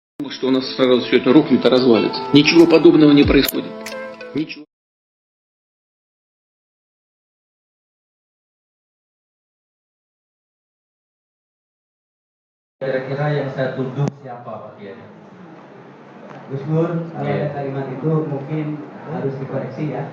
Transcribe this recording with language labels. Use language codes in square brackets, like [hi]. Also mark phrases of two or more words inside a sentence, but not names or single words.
[ru] что у нас сразу все это рухнет и развалится. Ничего подобного не происходит. Ничего. [id] Kira-kira yang saya tuduh siapa Pak Kiai? Gus Nur, kalau ada kalimat itu mungkin harus dikoreksi ya.